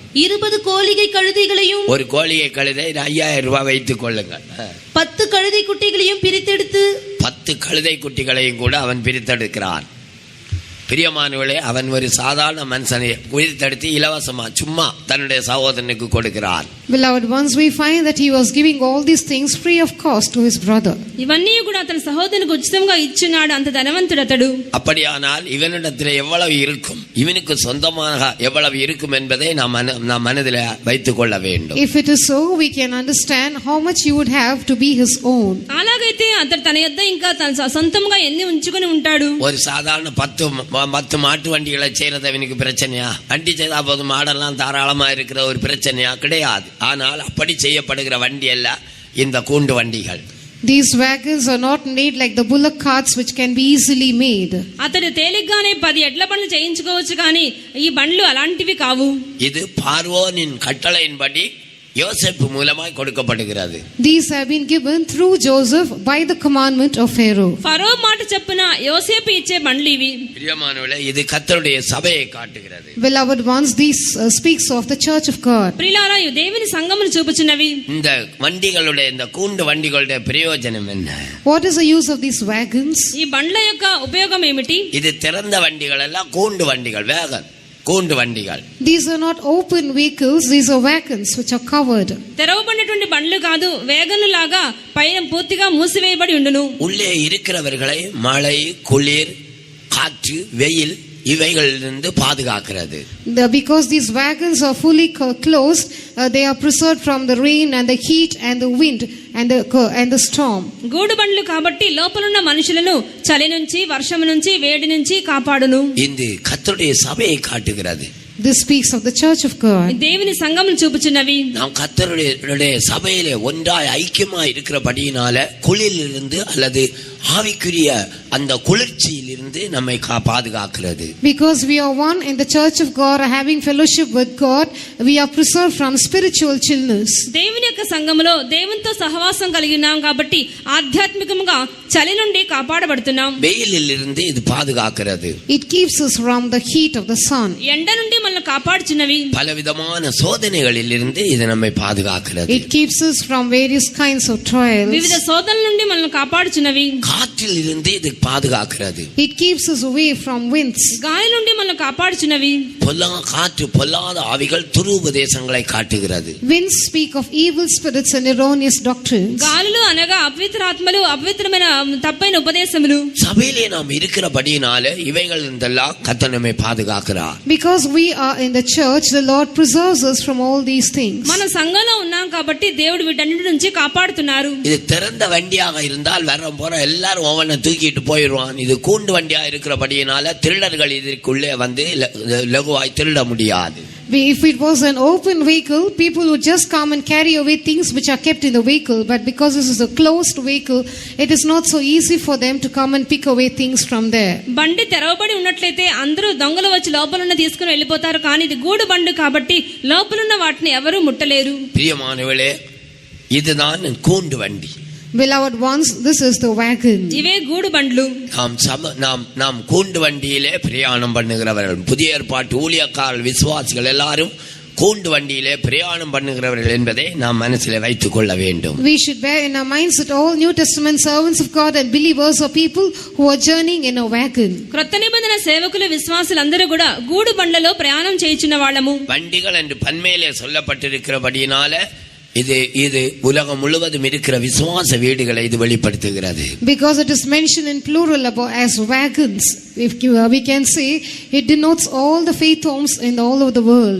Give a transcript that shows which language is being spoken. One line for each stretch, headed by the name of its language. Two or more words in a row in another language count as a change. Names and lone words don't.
Tamil: 20 கோழிகை கழுதைகளையும் ஒரு கோழிகை கழுதை 5000 ரூபாய் வைத்துக் கொள்ளுங்கள். 10 கழுதை குட்டிகளையும் பிரித்தெடுத்து 10 கழுதை குட்டிகளையும் கூட அவன் பிரித்தெடுக்கிறான். பிரியமானவர்களே, அவன் ஒரு சாதாரண மனுஷனை பிரித்தெடுத்து இலவசமா சும்மா தன்னுடைய சகோதரனுக்கு கொடுக்கிறான்.
English: Beloved ones, we find that he was giving all these things free of cost to his brother.
Telugu: ఇవన్నీ కూడా అతని సహోదరునికి ఉచితంగా ఇచ్చున్నాడు. అంత ధనవంతుడు అతడు.
Tamil: அப்படியானால் இவனிடத்தில் எவ்வளவு இருக்கும், இவனுக்கு சொந்தமாக எவ்வளவு இருக்கும் என்பதை நாம் மனதில் வைத்துக் கொள்ள வேண்டும்.
English: If it is so, we can understand how much he would have to be his own.
Telugu: అలాగైతే అతడు తన యొద్ద ఇంకా తన సొంతంగా ఎన్ని ఉంచుకొని ఉంటాడు.
Tamil: ஒரு சாதாரண 10 மாட்டு வண்டிகளை செய்யறது அவனுக்கு பிரச்சனையா? வண்டி செய்தா போது மாடெல்லாம் தாராளமா இருக்கிற ஒரு பிரச்சனையா? கிடையாது. ஆனால் அப்படி செய்யப்படுகிற வண்டி அல்ல இந்த கூண்டு வண்டிகள்.
English: These wagons are not made like the bullock carts which can be easily made.
Telugu: అతడు తేలిగ్గానే 10 ఎడ్ల బండ్లు చేయించుకోవచ్చు, కానీ ఈ బండ్లు అలాంటివి కావు.
Tamil: இது பார்வோனின் கட்டளையின்படி யோசேப்பு மூலமாய் கொடுக்கப்படுகிறது.
English: These have been given through Joseph by the commandment of Pharaoh.
Telugu: ఫరో మాట చెప్పున యోసేపు ఇచ్చే బండ్లు ఇవి.
Tamil: பிரியமானவர்களே, இது கர்த்தருடைய சபையை காட்டுகிறது.
English: Beloved ones, this speaks of the church of God.
Telugu: ప్రియులారా, ఇవి దేవుని సంఘమును చూపుచున్నవి.
Tamil: இந்த வண்டிகளுடைய இந்த கூண்டு வண்டிகளுடைய பிரயோஜனம் என்ன?
English: What is the use of these wagons?
Telugu: ఈ బండ్ల యొక్క ఉపయోగం ఏమిటి?
Tamil: இது திறந்த வண்டிகள் எல்லாம் கூண்டு வண்டிகள், வேகன் கூண்டு வண்டிகள்.
English: These are not open vehicles, these are wagons which are covered.
Telugu: తెరవబడినటువంటి బండ్లు కాదు, వేగను లాగా పైన పూర్తిగా మూసివేయబడి ఉండును.
Tamil: உள்ளே இருக்கிறவர்களை மழை, குளிர், காற்று, வெயில் இவைகளிலிருந்து பாதுகாக்கிறது.
English: Because these wagons are fully closed, they are preserved from the rain and the heat and the wind and the storm.
Telugu: గూడు బండ్లు కాబట్టి లోపలున్న మనుషులను చలి నుంచి, వర్షం నుంచి, వేడి నుంచి కాపాడును.
Tamil: இது கர்த்தருடைய சபையை காட்டுகிறது.
English: This speaks of the church of God.
Telugu: దేవుని సంఘమును చూపుచున్నవి.
Tamil: நாம் கர்த்தருடைய சபையிலே ஒன்றாய் ஐக்கியமாய் இருக்கிறபடியினால குளிரிலிருந்து அல்லது ஆவிக்குரிய அந்த குளிர்ச்சியிலிருந்து நம்மை பாதுகாக்கிறது.
English: Because we are one in the church of God, having fellowship with God, we are preserved from spiritual chillness.
Telugu: దేవుని యొక్క సంఘములో దేవునితో సహవాసం కలిగి ఉన్నాం కాబట్టి ఆధ్యాత్మికంగా చలి నుండి కాపాడబడుతున్నాం.
Tamil: வெயிலிலிருந்து இது பாதுகாக்கிறது.
English: It keeps us from the heat of the sun.
Telugu: ఎండ నుండి మనల్ని కాపాడుచున్నవి.
Tamil: பலவிதமான சோதனைகளிலிருந்து இது நம்மை பாதுகாக்கிறது.
English: It keeps us from various kinds of trials.
Telugu: వివిధ శోధనల నుండి మనల్ని కాపాడుచున్నవి.
Tamil: காற்றிலிருந்து இது பாதுகாக்கிறது.
English: It keeps us away from winds.
Telugu: గాలి నుండి మనల్ని కాపాడుచున్నవి.
Tamil: காற்று பொல்லாத ஆவிகள் துருபதேசங்களை காட்டுகிறது.
English: Winds speak of evil spirits and erroneous doctrines.
Telugu: గాలులు అనగా అపవిత్రాత్మలు, అపవిత్రమైన తప్పైన ఉపదేశములు.
Tamil: சபையிலே நாம் இருக்கிறபடியினாலே இவைகள் இதெல்லாம் கர்த்தர் நம்மை பாதுகாக்கிறார்.
English: Because we are in the church, the Lord preserves us from all these things.
Telugu: మన సంఘంలో ఉన్నాం కాబట్టి దేవుడు వీటన్నిటి నుంచి కాపాడుతున్నారు.
Tamil: இது திறந்த வண்டியாக இருந்தால் வர போற எல்லாரும் ஒவ்வொன்றை தூக்கிட்டு போயிடுவான். இது கூண்டு வண்டியா இருக்கிறபடியினால திருடர்கள் இதற்குள்ளே வந்து லகுவாய் திருட முடியாது.
English: If it was an open vehicle, people would just come and carry away things which are kept in the vehicle. But because this is a closed vehicle, it is not so easy for them to come and pick away things from there.
Telugu: బండి తెరవబడి ఉన్నట్లయితే అందరూ దొంగలు వచ్చి లోపలున్న తీసుకుని వెళ్ళిపోతారు. కానీ ఇది గూడు బండి కాబట్టి లోపలున్న వాటిని ఎవరూ ముట్టలేరు.
Tamil: பிரியமானவளே, இதுதான் கூண்டு வண்டி.
English: Beloved ones, this is the wagon.
Telugu: ఇవే గూడు బండ్లు.
Tamil: நாம் கூண்டு வண்டியிலே பிரயாணம் பண்ணுகிறவர்கள், புதிய ஏற்பாட்டு ஊழியக்காரர்கள், விசுவாசிகள் எல்லாரும் கூண்டு வண்டியிலே பிரயாணம் பண்ணுகிறவர்கள் என்பதை நாம் மனசிலே வைத்துக் கொள்ள வேண்டும்.
English: We should bear in our minds that all New Testament servants of God and believers are people who are journeying in a wagon.
Telugu: క్రొత్త నిబంధన సేవకులు, విశ్వాసులందరూ కూడా గూడు బండ్లలో ప్రయాణం చేయుచున్న వాళ్ళము.
Tamil: வண்டிகள் என்று பன்மையிலே சொல்லப்பட்டிருக்கிறபடியினால இது உலகம் முழுவதும் இருக்கிற விசுவாச வீடுகளை இது வெளிப்படுத்துகிறது.
English: Because it is mentioned in plural as wagons, if we can say it denotes all the faith homes in all over the world.